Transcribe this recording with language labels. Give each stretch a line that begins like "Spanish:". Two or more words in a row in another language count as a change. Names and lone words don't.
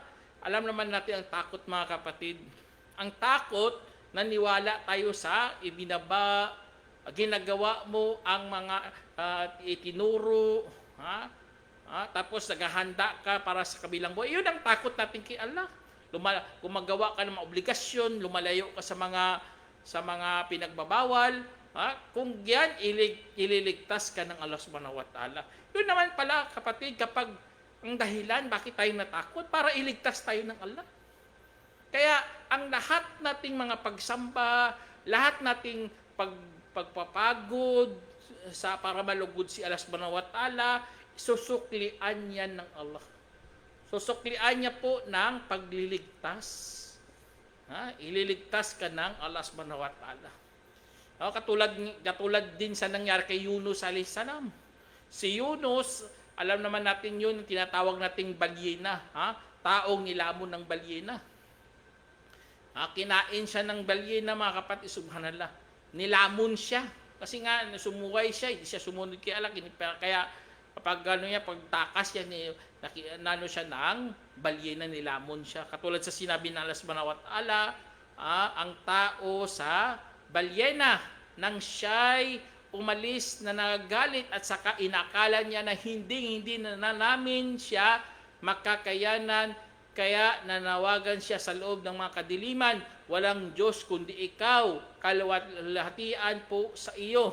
Filipino: Alam naman natin ang takot mga kapatid. Ang takot, naniwala tayo sa ibinaba, ginagawa mo ang mga itinuro, tapos naghahanda ka para sa kabilang buhay. Yun ang takot natin kay Allah. Gumagawa ka ng mga obligasyon, lumalayo ka sa mga pinagbabawal. Kung yan, ililigtas ka ng Allah
Arabic: سبحانه وتعالى.
Filipino: Yun naman pala kapatid, kapag ang dahilan bakit tayo natakot, para iligtas tayo ng Allah. Kaya ang lahat nating mga pagsamba, lahat nating pagpapagod para malugod si Allah
Arabic: سبحانه وتعالى,
Filipino: susuklian yan ng Allah. Susuklian niya po ng pagliligtas. Ililigtas ka ng Allah
Arabic: سبحانه وتعالى.
Filipino: Katulad din sa nangyari kay Yunus
Arabic: عليه السلام.
Filipino: Si Yunus, alam naman natin yun, tinatawag nating balyena. Taong nilamon ng balyena. Kinain siya ng balyena mga kapatid, subhanallah. Nilamon siya. Kasi nga, sumuway siya, hindi siya sumunod kay Allah. Kaya kapag pagtakas siya, nano siya ng balyena, nilamon siya. Katulad sa sinabi ng Allah
Arabic: سبحانه وتعالى,
Filipino: ang tao sa balyena nang siya'y umalis na nagagalit at saka inakala niya na hindi na namin siya makakayanan, kaya nanawagan siya sa loob ng mga kadiliman, walang Diyos kundi ikaw, kalwalhatian po sa iyo.